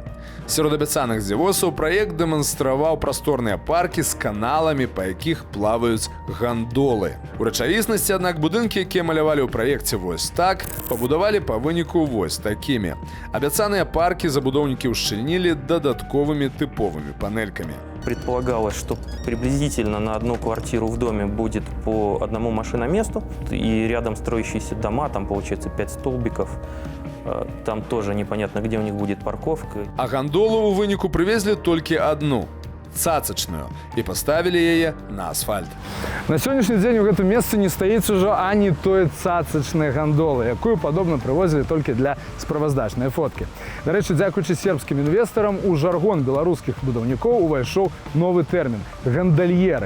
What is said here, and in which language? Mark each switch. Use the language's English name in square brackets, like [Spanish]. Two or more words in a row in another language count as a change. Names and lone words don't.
[Belarusian] Сярод абяцаных дзівосаў праект дэманстраваў прасторныя паркі з каналамі, па якіх плаваюць гандолы. У рэчаіснасці, аднак, будынкі, якія малявалі ў праекце вось так, пабудавалі па выніку вось такімі. Абяцаныя паркі забудоўнікі ўшчыльнілі дадатковымі тыповымі панелькамі. [Russian] Предполагалось, что приблизительно на одну квартиру в доме будет по одному машиноместу, и рядом строящиеся дома, там получается 5 столбиков, там тоже непонятно, где у них будет парковка. [Belarusian] А гандолу у выніку прывезлі толькі адну – цацачную, і паставілі яе на асфальт. На сённяшні дзень у гэтым месцы не стаіць ужо ані той цацачнай гандолы, якую, падобна, прывозілі толькі для справаздачнай фоткі. Дарэчы, дзякуючы сербскім інвестарам, у жаргон беларускіх будаўнікоў увайшоў новы тэрмін – гандальеры.